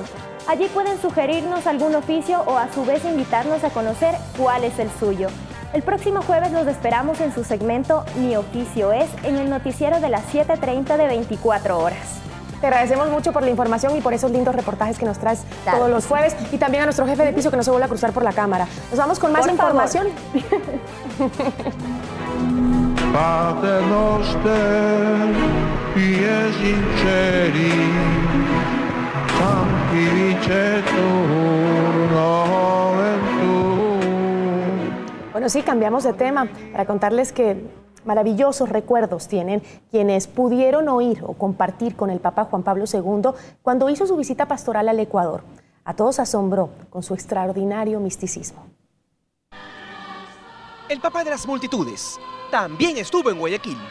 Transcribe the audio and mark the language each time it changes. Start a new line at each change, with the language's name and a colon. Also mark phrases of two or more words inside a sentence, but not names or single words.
Spanish: Allí pueden sugerirnos algún oficio o a su vez invitarnos a conocer cuál es el suyo. El próximo jueves los esperamos en su segmento Mi Oficio Es, en el noticiero de las 7:30 de 24 horas. Te agradecemos mucho por la información y por esos lindos reportajes que nos traes todos los jueves, y también a nuestro jefe de piso que no se vuelve a cruzar por la cámara. Nos vamos con más información.
Latin: Pater noster, qui es in celi, sanctificetur nomen tuum.
Spanish: Bueno, sí, cambiamos de tema para contarles que maravillosos recuerdos tienen quienes pudieron oír o compartir con el Papa Juan Pablo II cuando hizo su visita pastoral al Ecuador. A todos asombró con su extraordinario misticismo. El Papa de las multitudes también estuvo en Guayaquil.